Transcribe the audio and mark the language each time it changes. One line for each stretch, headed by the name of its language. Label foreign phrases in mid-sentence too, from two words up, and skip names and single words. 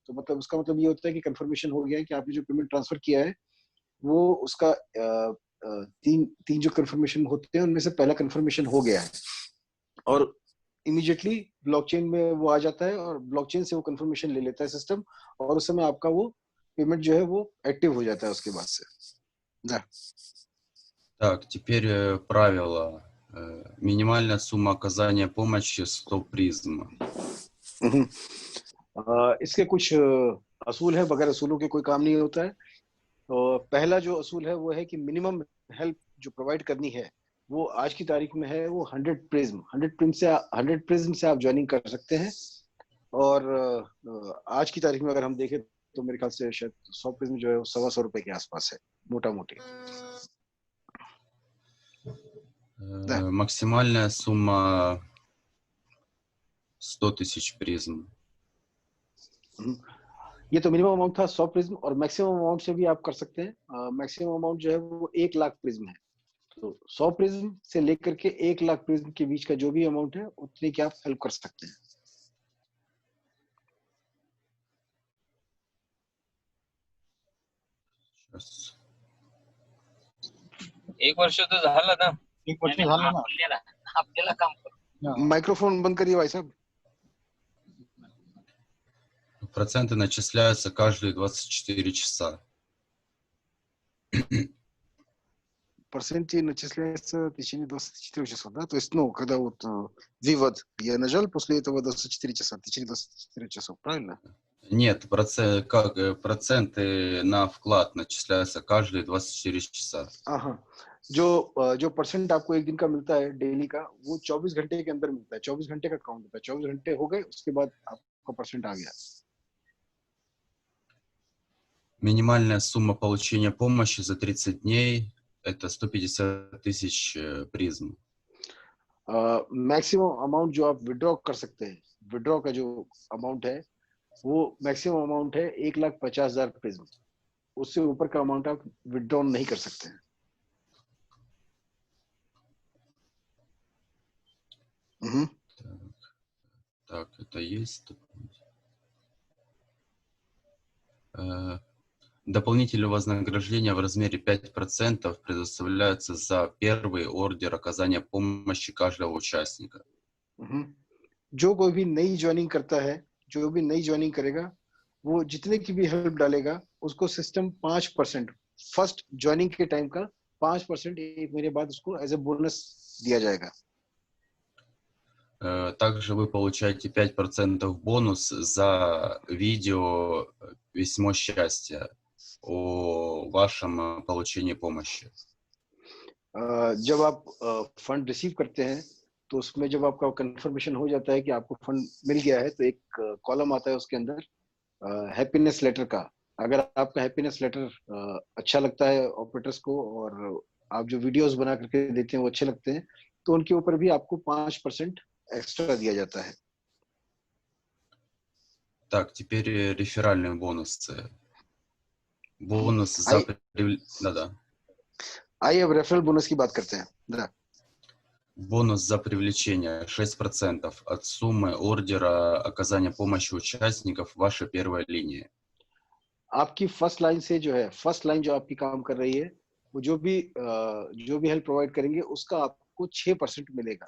Hindi: तो मतलब उसका मतलब ये होता है कि कंफर्मेशन हो गया है कि आपने जो
English: payment transfer
Hindi: किया है, वो उसका तीन जो कंफर्मेशन होते हैं उनमें से पहला कंफर्मेशन हो गया है, और इमीडिएटली ब्लॉकचेन में वो आ जाता है, और ब्लॉकचेन से वो कंफर्मेशन ले लेता है सिस्टम, और उस समय आपका वो पेमेंट जो है वो एक्टिव हो जाता है उसके बाद से।
Russian: Да. Так, теперь правило. Минимальная сумма оказания помощи 100 призм.
Hindi: इसके कुछ असूल है, बगैर असूलों के कोई काम नहीं होता है। तो पहला जो असूल है वो है कि
English: minimum help
Hindi: जो प्रोवाइड करनी है वो आज की तारीख में है वो 100 प्रिज्म से आप ज्वाइनिंग कर सकते हैं। और आज की तारीख में अगर हम देखें तो मेरे ख्याल से शायद 100 प्रिज्म जो है वो ₹125 के आसपास है, मोटा मोटी।
Russian: Да. Максимальная сумма 100 000 призм.
Hindi: ये तो
English: minimum amount
Hindi: था 100 प्रिज्म, और
English: maximum amount
Hindi: से भी आप कर सकते हैं।
English: maximum amount
Hindi: जो है वो 1 लाख प्रिज्म है। तो 100 प्रिज्म से लेकर के 1 लाख प्रिज्म के बीच का जो भी अमाउंट है उतनी की आप हेल्प कर सकते हैं।
Russian: Сейчас.
Marathi: एक वर्ष तो झालं ना. एक वर्ष झालं ना. आपल्याला काम करू.
Hindi: माइक्रोफोन बंद करिए भाई साहब।
Russian: Проценты начисляются каждые 24 часа. Проценты начисляются в течение 24 часов, да? То есть, ну, когда вот вывод я нажал, после этого 24 часа, в течение 24 часов, правильно? Нет, проценты на вклад начисляются каждые 24 часа.
Hindi: हाँ, जो परसेंट आपको एक दिन का मिलता है डेली का, वो 24 घंटे के अंदर मिलता है। 24 घंटे का काउंट होता है। 24 घंटे हो गए, उसके बाद आपका परसेंट आ गया।
Russian: Минимальная сумма получения помощи за 30 дней – это 150 тысяч призм.
English: maximum amount
Hindi: जो आप विड्रॉ कर सकते हैं, विड्रॉ का जो अमाउंट है वो
English: maximum amount
Hindi: है 1,50,000 प्रिज्म। उससे ऊपर का अमाउंट आप विड्रॉ नहीं कर सकते हैं।
Russian: Так, это есть. Дополнительное вознаграждение в размере 5% предоставляется за первый ордер оказания помощи каждого участника.
Hindi: जो कोई भी नई ज्वाइनिंग करता है, जो भी नई ज्वाइनिंग करेगा, वो जितने की भी हेल्प डालेगा, उसको सिस्टम 5%
English: first joining
Hindi: के टाइम का 5% एक महीने बाद उसको
English: as a bonus
Hindi: दिया जाएगा।
Russian: Также вы получаете 5% бонус за видео «Письмо счастья» о вашем получении помощи.
Hindi: जब आप
English: fund receive
Hindi: करते हैं, तो उसमें जब आपका कंफर्मेशन हो जाता है कि आपको फंड मिल गया है, तो एक कॉलम आता है उसके अंदर
English: happiness letter
Hindi: का। अगर आपका
English: happiness letter
Hindi: अच्छा लगता है ऑपरेटर्स को, और आप जो वीडियोस बना करके देते हैं वो अच्छे लगते हैं, तो उनके ऊपर भी आपको 5% एक्स्ट्रा दिया जाता है।
Russian: Так, теперь реферальные бонусы. Бонус за... Да-да.
Hindi: आइए अब
English: referral bonus
Hindi: की बात करते हैं।
Russian: да. Бонус за привлечение 6% от суммы ордера оказания помощи участников вашей первой линии.
Hindi: आपकी
English: first line
Hindi: से जो है,
English: first line
Hindi: जो आपकी काम कर रही है, वो जो भी
English: help provide
Hindi: करेंगे उसका आपको 6% मिलेगा।